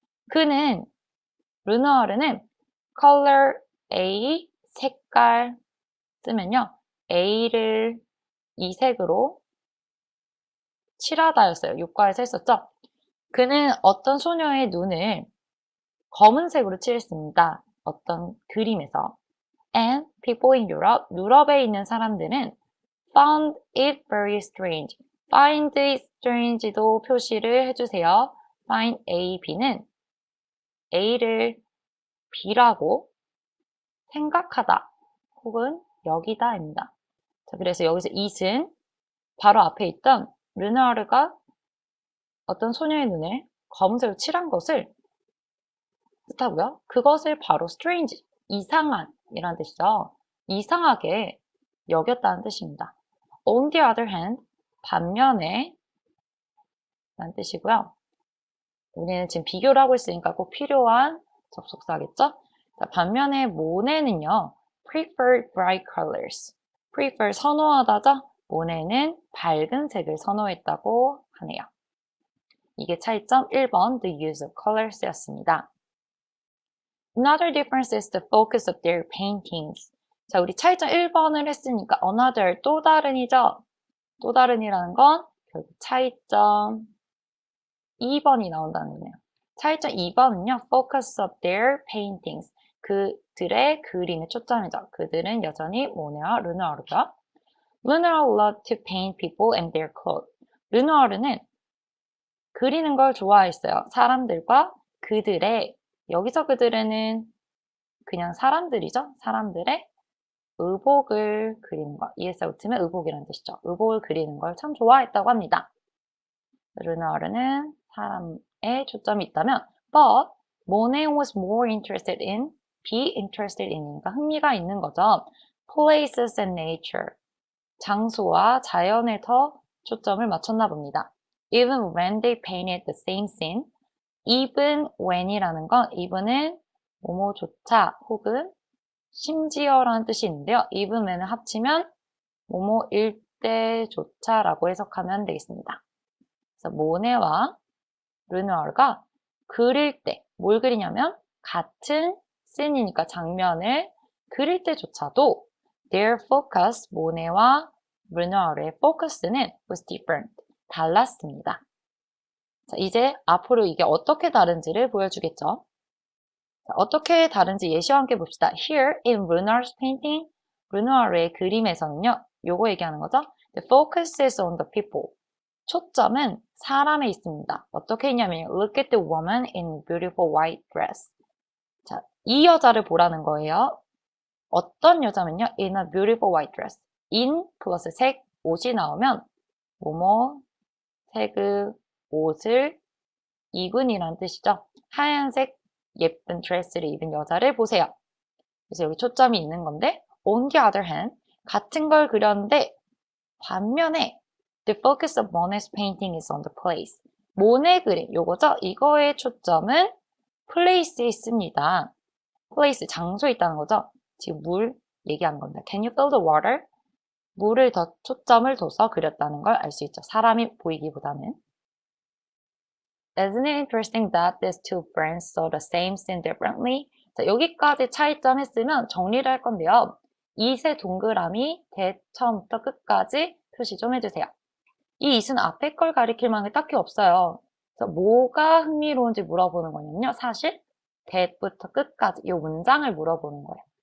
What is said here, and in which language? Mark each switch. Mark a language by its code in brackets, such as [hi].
[ko] 그는, 르누아르는 color A, 색깔 쓰면요. A를 이 색으로 칠하다였어요. 유과에서 했었죠. 그는 어떤 소녀의 눈을 검은색으로 칠했습니다. 어떤 그림에서. [en] And people in Europe, [ko] 유럽에 있는 사람들은 [en] found it very strange. find it strange [ko] 도 표시를 해주세요. find A, B는 A를 B라고 생각하다 혹은 여기다입니다. 자, 그래서 여기서 it은 바로 앞에 있던 르누아르가 어떤 소녀의 눈을 검은색으로 칠한 것을 뜻하고요. 그것을 바로 strange, 이상한 이라는 뜻이죠. 이상하게 여겼다는 뜻입니다. [en] On the other hand, [ko] 반면에 라는 뜻이고요. 우리는 지금 비교를 하고 있으니까 꼭 필요한 접속사겠죠? 자, 반면에 모네는요. [en] prefer bright colors. [ko] prefer 선호하다죠? 모네는 밝은 색을 선호했다고 하네요. 이게 차이점 1번 [en] the use of colors [ko] 였습니다. [en] Another difference is the focus of their paintings. [ko] 자, 우리 차이점 1번을 했으니까 another, 또 다른이죠? 또 다른이라는 건 결국 차이점 2번이 나온다는 거네요. 차이점 2번은요. [en] focus of their paintings. [ko] 그들의 그림에 초점이죠. 그들은 여전히 모네와 르누아르고요. [en] Renoir loved to paint people and their clothes. [ko] 르누아르는 그리는 걸 좋아했어요. 사람들과 그들의, 여기서 그들은 그냥 사람들이죠. 사람들의 의복을 그리는 거. ES가 붙으면 의복이라는 뜻이죠. 의복을 그리는 걸 참 좋아했다고 합니다. 르누아르는 사람에 초점이 있다면 [en] but Monet was more interested in, [ko] be interested in이니까 흥미가 있는 거죠. [en] places and nature. [ko] 장소와 자연에 더 초점을 맞췄나 봅니다. [en] Even when they painted the same scene, even when [ko] 이라는 건 even은 뭐뭐조차 혹은 심지어라는 뜻이 있는데요. even when을 합치면 뭐뭐일 때조차라고 해석하면 되겠습니다. 그래서 모네와 르누아르가 그릴 때, 뭘 그리냐면 같은 씬이니까 장면을 그릴 때조차도 their focus, 모네와 르누아르의 포커스는 was different, 달랐습니다. 자, 이제 앞으로 이게 어떻게 다른지를 보여주겠죠. 자, 어떻게 다른지 예시와 함께 봅시다. [en] Here in Renoir's painting, [ko] 르누아르의 그림에서는요. 요거 얘기하는 거죠. [en] The focus is on the people. [ko] 초점은 사람에 있습니다. 어떻게 했냐면 [en] Look at the woman in beautiful white dress. [ko] 자, 이 여자를 보라는 거예요. 어떤 여자면요. [en] In a beautiful white dress. [ko] in 플러스 색, 옷이 나오면 뭐뭐 색의 옷을 입은이란 뜻이죠. 하얀색 예쁜 드레스를 입은 여자를 보세요. 그래서 여기 초점이 있는 건데 [en] on the other hand [ko] 같은 걸 그렸는데 반면에 [en] the focus of Monet's painting is on the place. [ko] 모네 그림 요거죠. 이거의 초점은 place에 있습니다. place 장소에 있다는 거죠. 지금 물 얘기하는 겁니다. [en] Can you feel the water? [ko] 물을 더 초점을 둬서 그렸다는 걸 알 수 있죠. 사람이 보이기보다는. [en] Isn't it interesting that these two friends saw the same scene differently? [ko] 자, 여기까지 차이점 했으면 정리를 할 건데요. 이 세 동그라미 대 처음부터 끝까지 표시 좀 해주세요. 이 it은 앞에 걸 가리킬 만한 게 딱히 없어요. 그래서 뭐가 흥미로운지 물어보는 거냐면요. 사실 that부터 끝까지 이 문장을 물어보는 거예요.